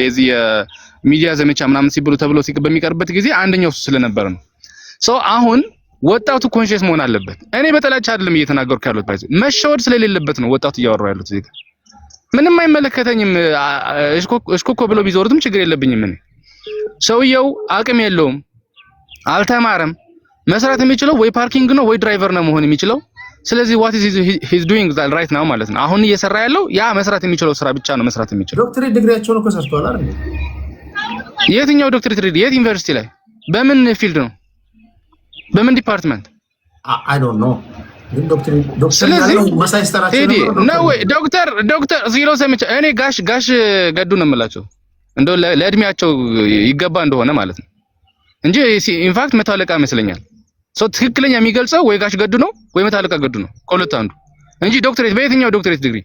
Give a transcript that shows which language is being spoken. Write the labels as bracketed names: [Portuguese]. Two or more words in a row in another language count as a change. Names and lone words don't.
[Amharic] የዚህ የሚዲያ ዘመቻ ምናምን ሲብሉ ተብሎ በሚቀርበት ጊዜ አንደኛው እሱ ስለነበረ ነው። አሁን ወጣቱ ኮንሺየስ መሆን አለበት። እኔ በጠላቻ አይደለም እየተናገርኩ ያለሁት፣ ባይዘ መሸወድ ስለሌለበት ነው ወጣቱ እያወራው ያለሁት። እዚህ ምንም አይመለከተኝም። እሽኮኮ ብለው ቢዞሩትም ችግር የለብኝም። እኔ ሰውየው አቅም የለውም፣ አልተማረም። መስራት የሚችለው ወይ ፓርኪንግ ነው ወይ ድራይቨር ነው መሆን የሚችለው። ስለዚህ [English] what is he's doing that right now [Amharic] ማለት ነው። አሁን እየሰራ ያለው ያ መስራት የሚችለው ስራ ብቻ ነው መስራት የሚችለው። ዶክተሬት ዲግሪያቸውን እኮ ሰርተዋል አይደል? የትኛው ዶክተሬት ዲግሪ? የት ዩኒቨርሲቲ ላይ? በምን ፊልድ ነው? በምን ዲፓርትመንት? [English] I don't know። [Amharic] ዶክተር ያለው መሳይ ስተራቸው ነው ወይ ዶክተር ሲሎ ሰምቼ እኔ ጋሽ ገዱ ነው የምላቸው። እንደው ለእድሜያቸው ይገባ እንደሆነ ማለት ነው እንጂ ኢንፋክት መታወቂያ ይመስለኛል። ትክክለኛ የሚገልጸው ወይ ጋሽ ገዱ ነው ወይ መታወቂያ ገዱ ነው፣ ከሁለት አንዱ እንጂ ዶክተሬት በየትኛው ዶክተሬት ዲግሪ?